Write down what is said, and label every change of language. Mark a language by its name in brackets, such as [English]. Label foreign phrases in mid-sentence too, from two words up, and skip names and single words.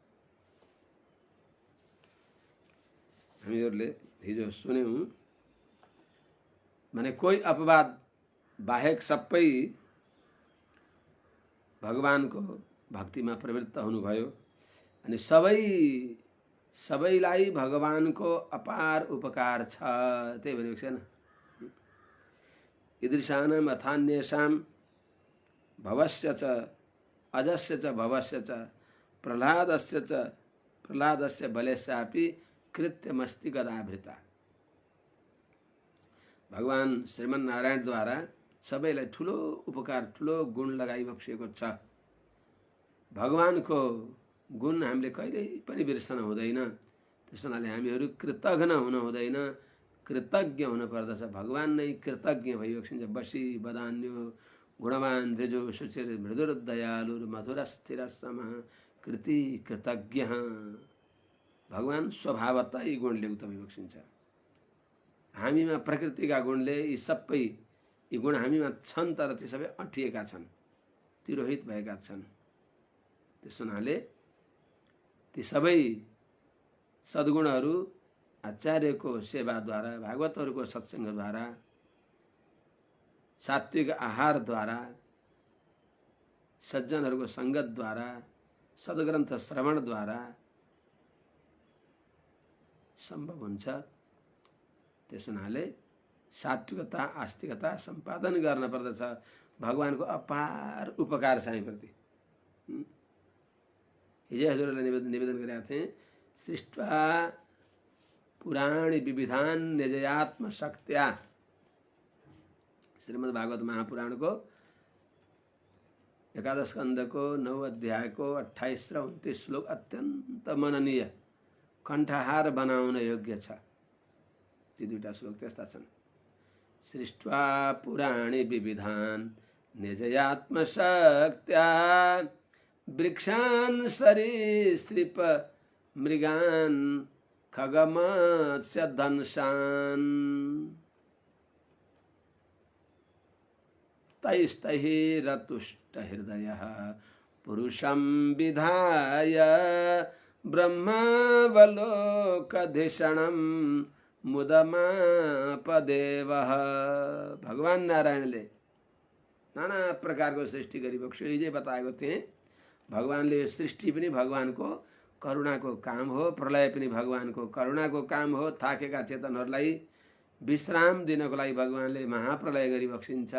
[Nepali] हामीहरूले हिजो सुन्यौं भने कोही अपवाद बाहेक सबै भगवानको भक्तिमा प्रवृत्त हुनुभयो अनि सबैलाई भगवानको अपार उपकार छ। त्यही भनेको छैन, [Sanskrit] ईदृशानां अथान्येषां भवस्य च अजस्य च भवस्य च प्रह्लादस्य बलेस्यापि कृत्यमस्ति गदाभृता। [Nepali] भगवान श्रीमन्नारायणद्वारा सबैलाई ठुलो उपकार, ठुलो गुण लगाइबक्सिएको छ। भगवानको गुण हामीले कहिल्यै पनि बिर्सन हुँदैन। त्यस हुनाले हामीहरू कृतघ्न हुन हुँदैन, कृतज्ञ हुन पर्दछ। भगवान नै कृतज्ञ भइबक्सिन्छ। [Sanskrit] बसी बदान्यो गुणवान ऋजु सुचिर मृदुर दयालु मधुर स्थिर सम कृति कृतज्ञ। [Nepali] भगवान स्वभावतः यी गुणले उक्त भइबक्सिन्छ। हामीमा प्रकृतिका गुणले यी सबै यी गुण हामीमा छन्, तर ती सबै अँटिएका छन्, तिरोहित भएका छन्। त्यस हुनाले ती सबै सद्गुणहरू आचार्यको सेवाद्वारा, भागवतहरूको सत्सङ्गद्वारा, सात्विक आहारद्वारा, सज्जनहरूको सङ्गतद्वारा, सद्ग्रन्थ श्रवणद्वारा सम्भव हुन्छ। त्यस हुनाले सात्विकता आस्तिकता सम्पादन गर्न पर्दछ। भगवानको अपार उपकार छ हामीप्रति। हिजो हजुरलाई निवेदन गरेका थिएँ, [Sanskrit] सृष्ट्वा पुराणी विविधान निजयात्म शक्त्या। [Nepali] श्रीमद् भागवत महापुराणको 11 स्कन्धको 9 अध्यायको 28 र 29 श्लोक अत्यन्त मननीय, कण्ठहार बनाउन योग्य छ। ती दुईटा श्लोक त्यस्ता छन्। [Sanskrit] सृष्ट्वा पुराणी विविधान निजयात्म शक्त्या वृक्षान् सरीसृप मृगान् खगमत्स्य दंशान् तैस्तैरतुष्ट हृदयः पुरुषं विधाय ब्रह्मावलोकधिषणं मुदमापदेवः। [Nepali] भगवान नारायणले नाना प्रकारको सृष्टि गरिबक्स्यो। हिजै बताएको थिएँ, भगवानले यो सृष्टि पनि भगवानको करुणाको काम हो, प्रलय पनि भगवानको करुणाको काम हो। थाकेका चेतनहरूलाई विश्राम दिनको लागि भगवानले महाप्रलय गरिबक्सिन्छ।